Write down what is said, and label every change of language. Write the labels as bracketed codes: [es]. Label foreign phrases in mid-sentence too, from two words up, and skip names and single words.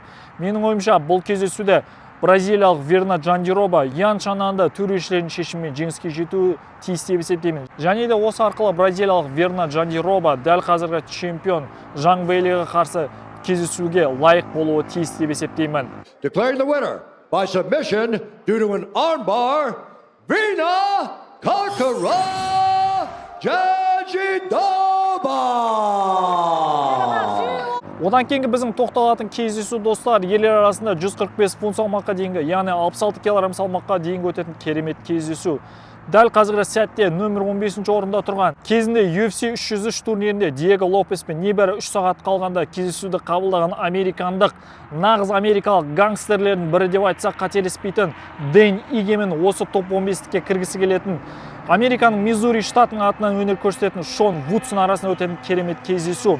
[kk] Менің ойымша бұл кездесуде бразилиялық Верна Джандироба Ян Шананды төрешілердің шешімімен жеңіске жетуі тиіс деп есептеймін. Және де осы арқылы бразилиялық Верна Джандироба дәл қазіргі чемпион Жан Вейлиге қарсы кездесуге лайық болуы тиіс деп есептеймін. [en] Declaring the winner by submission due to an armbar, Vina Karkara Jajidova. [kk] Одан кейінгі біздің тоқталатын кездесу достар, ерлер арасында 145 фунт салмаққа дейінгі, яғни 66 кг салмаққа дейінгі өтетін керемет кездесу. Дәл қазіргі сәтте нөмір 15-ші орында тұрған кезінде UFC 303 турнирінде Диего Лопес пен небәрі 3 сағат қалғанда кездесуді қабылдаған американдық нағыз америкалық гангстерлердің бірі деп айтсақ қателеспейтін Дэн Игемен осы топ 15-ке кіргісі келетін Американың Миссури штатының атынан өнер көрсететін Шон Вудсон арасында өтетін керемет кездесу.